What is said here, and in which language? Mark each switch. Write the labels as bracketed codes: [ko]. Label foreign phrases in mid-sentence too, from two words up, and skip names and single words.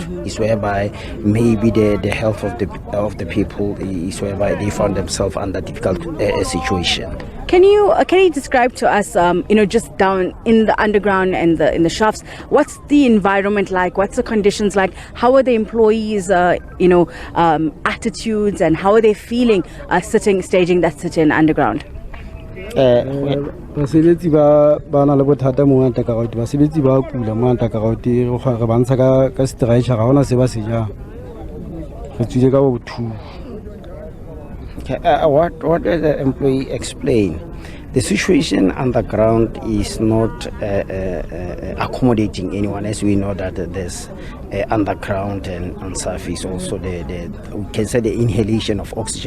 [en] Is whereby maybe the health of the people is whereby they found themselves under difficult situation. Can you describe to us, just down in the underground and in the shafts, what's the environment like? What's the conditions like? How are the employees, attitudes, and how are they feeling staging that sit-in underground? [tn] Basebetsi ba na le bothata mo underground, basebetsi ba kula mo underground re ba ntsha ka stretcher ga hona se ba se ja re tsile ka bo thu. [en] What did the employee explain? The situation underground is not accommodating anyone, as we know that there's underground and on surface also we can say the inhalation of oxygen.